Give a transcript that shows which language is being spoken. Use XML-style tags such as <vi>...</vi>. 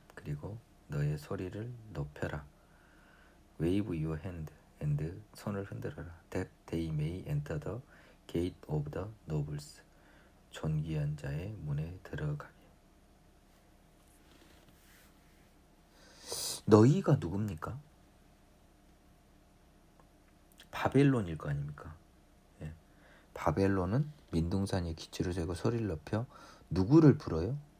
<ko>그리고 너의 소리를 높여라.</ko> <en>Wave your hand and</en> <ko>손을 흔들어라.</ko> <en>That they may enter the gate of the nobles.</en> <ko>존귀한 자의 문에 들어가게. 너희가 누굽니까? 바벨론일 거 아닙니까? 예. 바벨론은 민둥산에 기치를 세고 소리를 높여 누구를 불어요?</ko>